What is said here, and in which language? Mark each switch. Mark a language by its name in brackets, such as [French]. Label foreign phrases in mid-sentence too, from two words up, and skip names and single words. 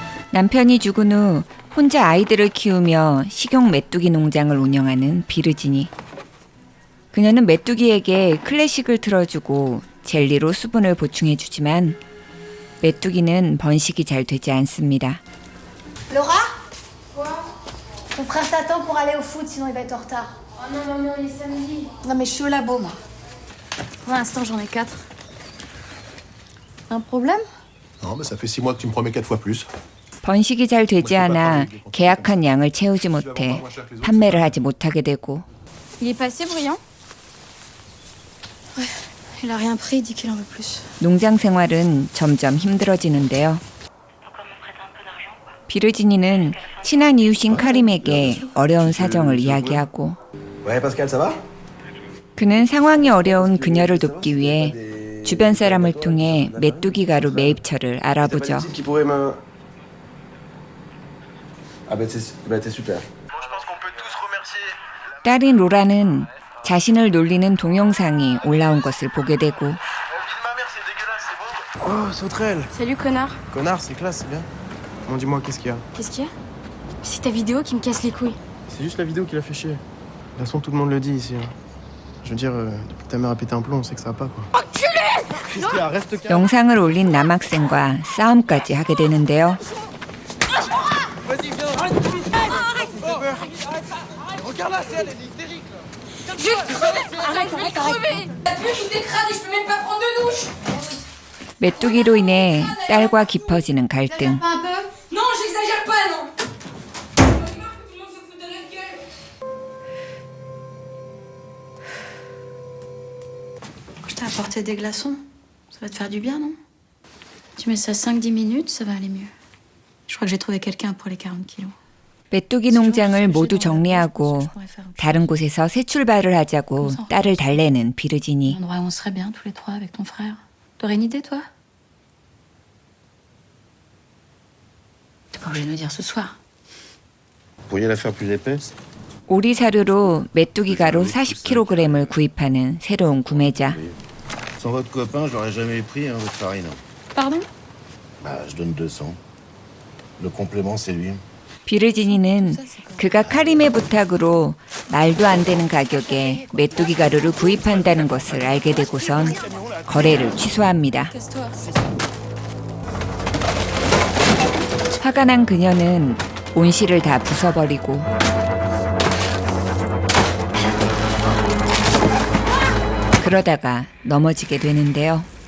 [Korean] 남편이 죽은 후 혼자 아이들을 키우며 식용 메뚜기 농장을 운영하는 비르지니. 그녀는 메뚜기에게 클래식을 틀어주고 젤리로 수분을 보충해주지만 메뚜기는 번식이 잘 되지 않습니다. [French] Laura? Quoi? Ton frère t'attend pour aller au foot, sinon il va être en retard. Oh non, maman, il est samedi. Non mais je suis au labo, moi. Pour l'instant, j'en ai 4. Un problème? Non, mais ça fait 6 mois que tu me promets 4 fois plus. [Korean] 번식이 잘 되지 않아 계약한 양을 채우지 못해 판매를 하지 못하게 되고 [French] Il est pas assez bruyant? Ouais, il a rien pris, il dit qu'il en veut plus. [Korean] 농장 생활은 점점 힘들어지는데요. 비르지니는 친한 이웃인 카림에게 어려운 사정을 이야기하고 [French] Ouais, Pascal, ça va? [Korean] 그는 상황이 어려운 그녀를 돕기 위해 주변 사람을 통해 메뚜기 가루 매입처를 알아보죠. [French] Ah bah c'est super. [Korean] 딸인 로라는 자신을 놀리는 동영상이 올라온 것을 보게 되고 [French] Oh, sauterelle! Salut, connard. Connard, c'est classe, c'est bien. Bon, dis-moi, qu'est-ce qu'il y a? Qu'est-ce qu'il y a? C'est ta vidéo qui me casse les couilles. C'est juste la vidéo qui l'a fait chier. De toute façon, tout le monde le dit ici. Hein. Je veux dire, depuis que ta mère a pété un plomb, on sait que ça va pas, quoi. Enculé! Qu'est-ce qu'il y a? Reste calme. [Korean] 영상을 올린 남학생과 싸움까지 하게 되는데요. [French] Vas-y, viens! Arrête! Regarde-la, c'est elle est hystérique, là! Arrête. La pluie qui t'écrase et je peux même pas prendre de douche. [Korean] 메뚜기로 인해 딸과 깊어지는 갈등. [French] Pas un peu? Non, j'exagère pas, non. Tout le monde se fout de notre gueule. Je t'ai apporté des glaçons. Ça va te faire du bien, non? Tu mets ça 5-10 minutes, ça va aller mieux. Je crois que j'ai trouvé quelqu'un pour les 40 kilos. [Korean] 메뚜기 농장을 모두 정리하고 다른 곳에서 새 출발을 하자고 딸을 달래는 [French] Un [Korean] 비르지니. [French] endroit où on serait bien tous les trois avec ton frère. T'aurais une idée, toi? T'es pas obligé de nous dire ce soir. Vous pourriez la faire plus épaisse? [Korean] 오리 사료로 메뚜기 가루 40kg을 구입하는 새로운 구매자. [French] Sans votre copain, je l'aurais jamais pris, hein, votre farine. Pardon? Bah, je donne 200. Le complément, c'est lui. [Korean] 비르지니는 그가 카림의 부탁으로 말도 안 되는 가격에 메뚜기 가루를 구입한다는 것을 알게 되고선 거래를 취소합니다. 화가 난 그녀는 온실을 다 부숴버리고 그러다가 넘어지게 되는데요.